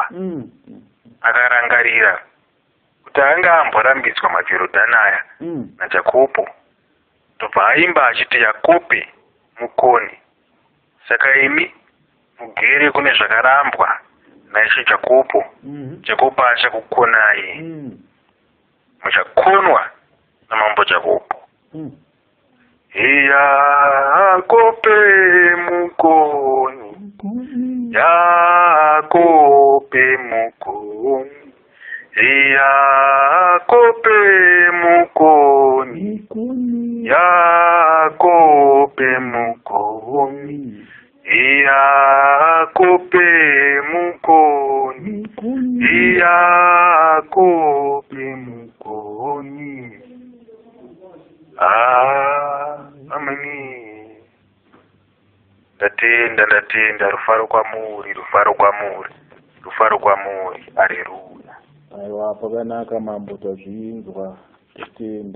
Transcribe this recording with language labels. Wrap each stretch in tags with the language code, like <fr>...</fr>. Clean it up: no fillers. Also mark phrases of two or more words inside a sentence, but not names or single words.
<sn>Akarangarira kuti anga amborambidzwa maJorodhani aya naJakobo, tobva aimba achiti Yakobe mukoni. Saka imi mugere kune zvakarambwa naIshe Jakobo. Jakobo achakukonai. Muchakonwa namambo Jakobo. Yakobe mukoni, Yakobe mukoni, Yakobe mukoni, Yakobe mukoni, Yakobe mukoni, Yakobe mukoni. Ameni. Ndatenda rufaro kwamuri, rufaro kwamuri, rufaro kwamuri. Haleluya. Aiwa, pakanaka mambo, tazvinzwa.</sn>